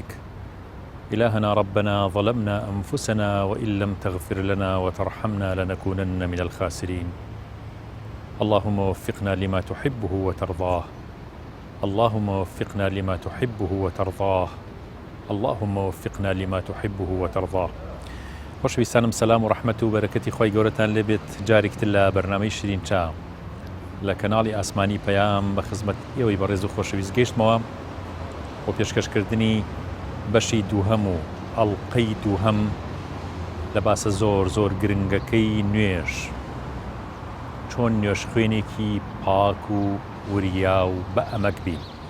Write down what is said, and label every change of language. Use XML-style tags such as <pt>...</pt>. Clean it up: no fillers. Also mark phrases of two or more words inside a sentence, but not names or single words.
<ar>إلهنا ربنا ظلمنا أنفسنا وإن لم تغفر لنا وترحمنا لنكونن من الخاسرين. اللهم وفقنا لما تحبه وترضاه، اللهم وفقنا لما تحبه وترضاه، اللهم وفقنا لما تحبه وترضاه.</ar> <ckb>خۆشەویستانم، سەلام و ڕەحمەت و بەرەکەتی خۆی گەورەتان لێبێت جارێکتر لە بەرنامەی شیرین چا لە کەناڵی ئاسمانی پەیام بە خزمەت ئێوەی بەڕێز و خۆشەویست گەیشتمەوە بۆ پێشکەشکردنی بەشی دووهەم و ئەڵقەی دووهەم لە باسە زۆر گرنگەکەی نوێژ، چۆن نوێژ خوێنێکی پاک و وریا و بە ئەمەک بین،</ckb>